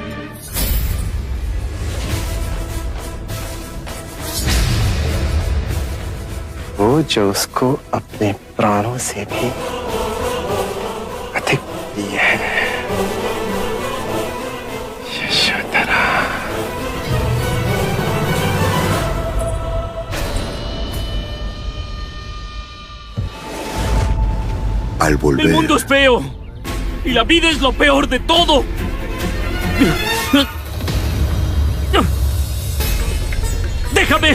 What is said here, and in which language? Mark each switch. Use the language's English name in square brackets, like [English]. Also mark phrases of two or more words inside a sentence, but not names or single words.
[Hindi] वो जो उसको अपने प्राणों से भी अधिक प्रिय है, यशोधरा। [Spanish] Al volver. El mundo es feo y la vida es lo peor de todo. ¡Déjame!